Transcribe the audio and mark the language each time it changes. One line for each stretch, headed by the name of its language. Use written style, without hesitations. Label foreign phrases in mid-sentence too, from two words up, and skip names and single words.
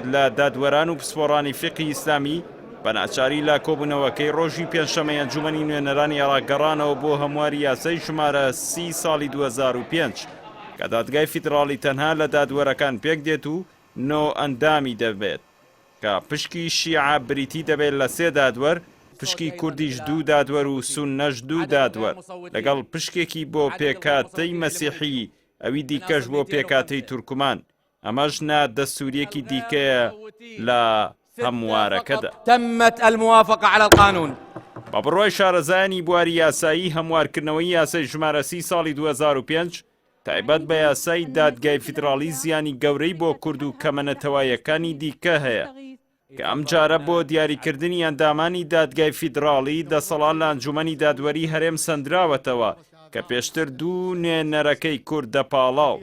Central Kurdish: لە دادوەران و پسپۆڕانی فقی ئیسلامی بە ناچاری لا کۆبوونەوەکەی ڕۆژی پێنجشەمەی ئەنجومەنی نوێنەرانی عێراق گەڕانەوە بۆ هەمواری یاسای ژمارە 30 ساڵی 2005 کە دادگای فیدراڵی تەنها لە دادوەرەکان پێک دێت و نۆ ئەندامی دەبێت کە پشکی شیعە بریتی دەبێت لە 3 دادوەر، پشکی کوردیش 2 دادوەر و سوننەش 2 دادوەر لەگەڵ پشکێکی بۆ پێکاتەی مەسیحی ئەوی دیکەش بۆ پێکاتەی تورکمان. ئەمەش نا دەستوریەکی دیکەیە لە هەموارەکەدا.
Arabic: تمت الموافقة على القانون.
Central Kurdish: بە بڕوای شارەزایانی بواری یاسایی هەموارکردنەوەی یاسای ژمارە 30 ساڵی 2005 تایبەت بە یاسای دادگای فیدراڵی زیانی گەورەی بۆ کورد و کەمەنەتەوایەکانی دیکە هەیە کە ئەم جارە بۆ دیاریکردنی ئەندامانی دادگای فیدراڵی دەسەڵات لە ئەنجومەنی دادوەری هەرێم سەندراوەتەوە کە پێشتر دوو نوێنەرەکەی کورد دەپاڵاو.